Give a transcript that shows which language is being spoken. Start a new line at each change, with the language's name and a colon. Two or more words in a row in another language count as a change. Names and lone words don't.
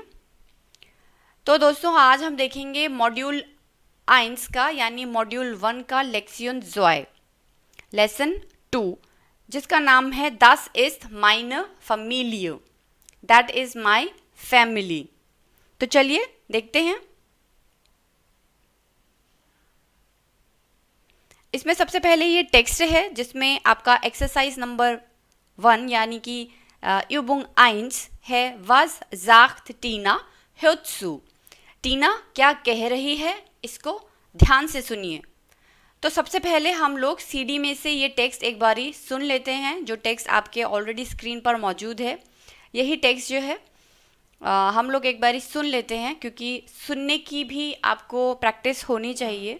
Hindi: तो दोस्तों आज हम देखेंगे मॉड्यूल 1 का यानी मॉड्यूल 1 का लेक्सियन 2 लेसन 2, जिसका नाम है
German: Das ist meine Familie,
English: that is my family.
Hindi: तो चलिए देखते हैं। इसमें सबसे पहले ये टेक्स्ट है जिसमें आपका एक्सरसाइज नंबर 1 यानी कि Übung 1 है।
German: Was sagt Tina? Hört zu।
Hindi: टीना क्या कह रही है, इसको ध्यान से सुनिए। तो सबसे पहले हम लोग सीडी में से ये टेक्स्ट एक बारी सुन लेते हैं, जो टेक्स्ट आपके ऑलरेडी स्क्रीन पर मौजूद है। यही टेक्स्ट जो है हम लोग एक बारी सुन लेते हैं, क्योंकि सुनने की भी आपको प्रैक्टिस होनी चाहिए।